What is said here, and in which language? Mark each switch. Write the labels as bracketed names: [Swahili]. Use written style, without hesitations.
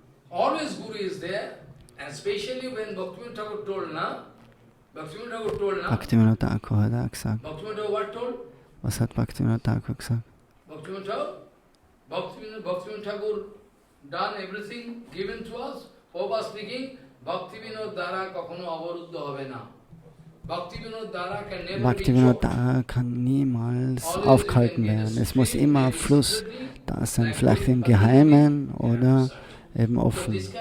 [English] Always Guru is there, and especially when Bhaktivinoda Thakur told, [German] Bhaktivinoda Thakur hat auch gesagt. [English] Bhaktivinoda Thakur what told? [German] Was hat Bhaktivinoda Thakur gesagt? [English] Bhaktivinoda Thakur done everything given to us. Prabhupada speaking, [Bangla] Bhaktivinoda Dara kakhono avaruddha hobe na. [German] Bhaktivinoda Thakur kann niemals aufgehalten werden. Es muss immer Fluss da sein, vielleicht im Geheimen oder eben offen.